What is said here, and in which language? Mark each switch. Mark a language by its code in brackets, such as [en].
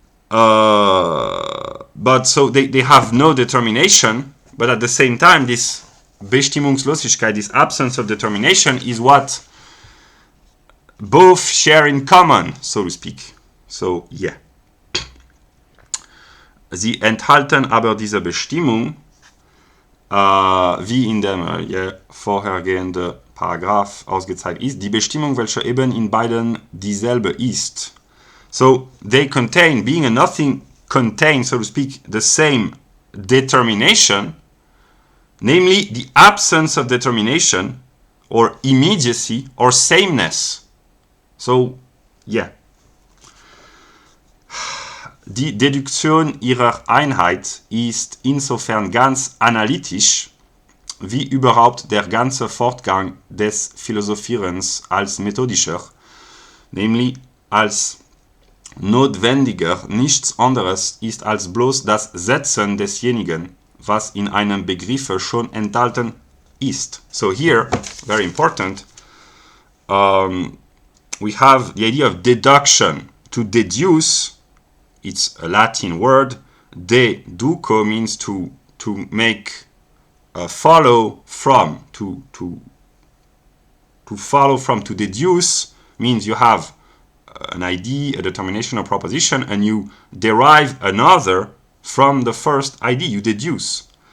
[en] But so they have no determination, but at the same time this Bestimmungslosigkeit, this absence of determination, is what both share in common, so to speak. So yeah. [de] Sie enthalten aber diese Bestimmung, wie in dem vorhergehenden Paragraph ausgezeigt ist, die Bestimmung, welche eben in beiden dieselbe ist. [en] So they contain, being and nothing contain, so to speak, the same determination, namely the absence of determination or immediacy or sameness. So, yeah. [de] Die Deduktion ihrer Einheit ist insofern ganz analytisch, wie überhaupt der ganze Fortgang des Philosophierens als methodischer, nämlich als notwendiger nichts anderes ist als bloß das Setzen desjenigen, was in einem Begriffe schon enthalten ist. [en] So here, very important, we have the idea of deduction. To deduce, it's a Latin word. Deduco means to make follow from. To follow from, to deduce means you have an idea, a determination, a proposition, and you derive another from the first idea. You deduce.